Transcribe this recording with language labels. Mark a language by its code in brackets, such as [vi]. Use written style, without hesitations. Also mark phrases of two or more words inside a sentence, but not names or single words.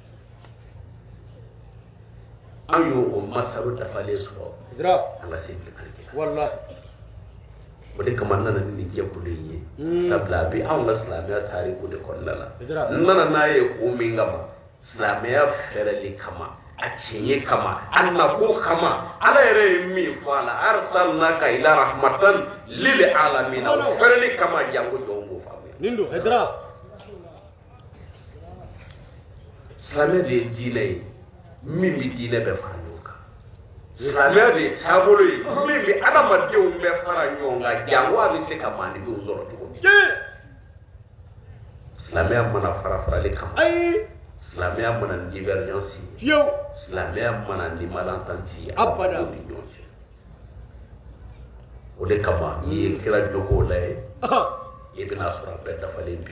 [bm] an y'o o masalo dafalen sɔrɔ an ka se bilen wallahi o de kama n nana ni nin jɛkulu in ye sabula a bɛ anw ka silamɛya tariku de kɔnɔna la n nana n'a ye kun min kama silamɛya fɛrɛli kama a tiɲɛ kama a nako kama Ala yɛrɛ ye min fɔ a la [ar] أرسلناك إلا رحمة للعالمين [bm] o fɛrɛli kama janko jɔnw b'o faamuya nin don Haidara silamɛya de ye diinɛ ye min bɛ diinɛ bɛɛ fara ɲɔgɔn kan silamɛya de ye taabolo ye min bɛ adamadenw bɛɛ fara ɲɔgɔn kan janko a bɛ se ka maanifinw sɔrɔ cogo min silamɛya mana fara-farali kama silamɛya mana ni divergence ye silamɛya mana ni malentendu ye abada ni ɲɔgɔn cɛ o de kama n'i ye kira jogow lajɛ i bɛna sɔrɔ a bɛɛ dafalen bi